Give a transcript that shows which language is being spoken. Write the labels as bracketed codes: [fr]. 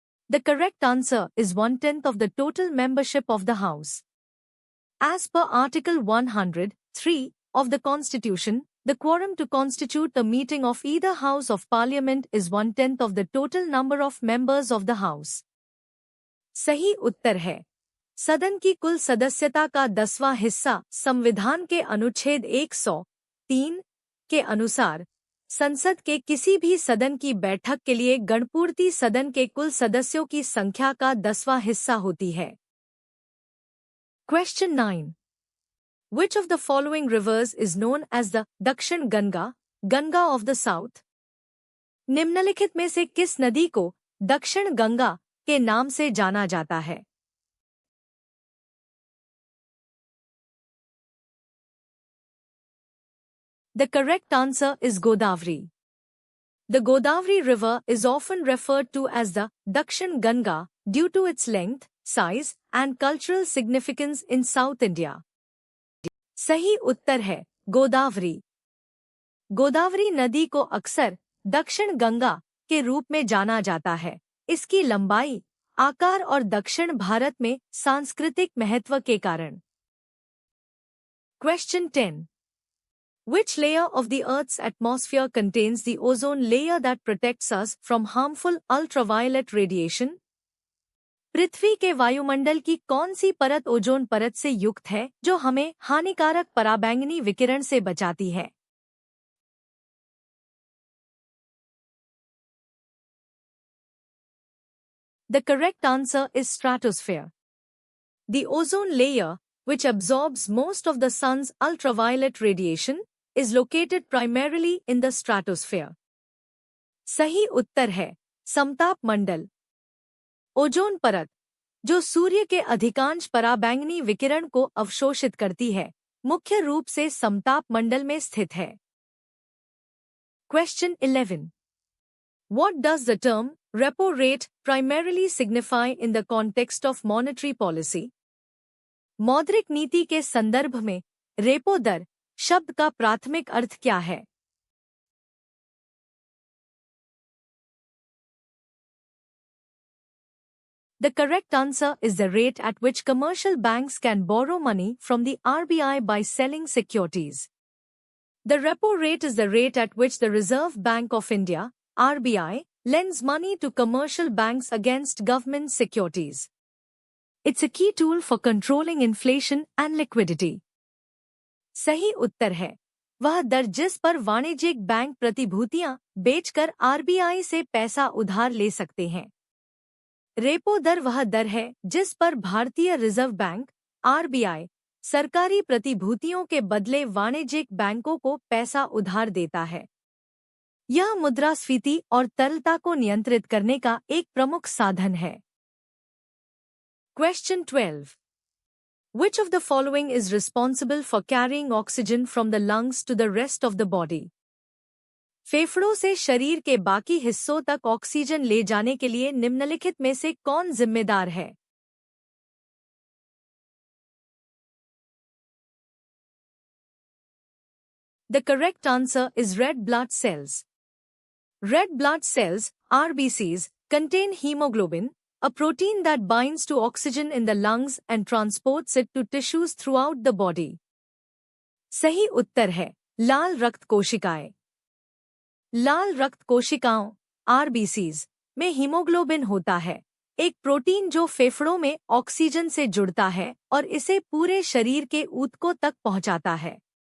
[en] The correct answer is 1/10 of the total membership of the House. As per Article 103 of the Constitution, the quorum to constitute a meeting of either House of Parliament is 1/10 of the total number of members of the House. [hi] सही उत्तर है सदन की कुल सदस्यता का 10वां हिस्सा संविधान के अनुच्छेद 103 के अनुसार संसद के किसी भी सदन की बैठक के लिए गणपूर्ति सदन के कुल सदस्यों की संख्या का 10वां हिस्सा होती है। [en] Question 9. Which of the following rivers is known as the Dakshin Ganga, Ganga of the South? [hi] निम्नलिखित में से किस नदी को दक्षिण गंगा के नाम से जाना जाता है? [en] The correct answer is Godavari. The Godavari River is often referred to as the Dakshin Ganga due to its length, size, and cultural significance in South India. [hi] सही उत्तर है गोदावरी। गोदावरी नदी को अक्सर दक्षिण गंगा के रूप में जाना जाता है, इसकी लंबाई, आकार और दक्षिण भारत में सांस्कृतिक महत्व के कारण। [en] Question 10. Which layer of the Earth's atmosphere contains the ozone layer that protects us from harmful ultraviolet radiation? [hi] पृथ्वी के वायुमंडल की कौन सी परत ओजोन परत से युक्त है जो हमें हानिकारक पराबैंगनी विकिरण से बचाती है? [en] The correct answer is stratosphere. The ozone layer, which absorbs most of the sun's ultraviolet radiation, is located primarily in the stratosphere. [hi] सही उत्तर है समताप मंडल। ओजोन परत, जो सूर्य के अधिकांश पराबैंगनी विकिरण को अवशोषित करती है, मुख्य रूप से समताप मंडल में स्थित है। [en] Question 11. What does the term repo rate primarily signify in the context of monetary policy? [hi] मौद्रिक नीति के संदर्भ में रेपो दर शब्द का प्राथमिक अर्थ क्या है? [en] The correct answer is the rate at which commercial banks can borrow money from the RBI by selling securities. The repo rate is the rate at which the Reserve Bank of India, RBI, lends money to commercial banks against government securities. It's a key tool for controlling inflation and liquidity. [hi] सही उत्तर है वह दर जिस पर वाणिज्यिक bank प्रतिभूतियां बेचकर RBI से पैसा उधार ले सकते हैं। रेपो दर वह दर है जिस पर भारतीय रिजर्व बैंक आरबीआई सरकारी प्रतिभूतियों के बदले वाणिज्यिक बैंकों को पैसा उधार देता है। यह मुद्रास्फीति और तरलता को नियंत्रित करने का एक प्रमुख साधन है। [en] Question 12. Which of the following is responsible for carrying oxygen from the lungs to the rest of the body? [hi] फेफड़ों से शरीर के बाकी हिस्सों तक ऑक्सीजन ले जाने के लिए निम्नलिखित में से कौन जिम्मेदार है? [en] The correct answer is red blood cells. Red blood cells, RBCs, contain hemoglobin, a protein that binds to oxygen in the lungs and transports it to tissues throughout the body. [hi] सही उत्तर है लाल रक्त कोशिकाएं। लाल रक्त कोशिकाओं RBCs में haemoglobin होता है, एक प्रोटीन जो फेफड़ों में ऑक्सीजन से जुड़ता है और इसे पूरे शरीर के ऊतकों तक पहुंचाता है।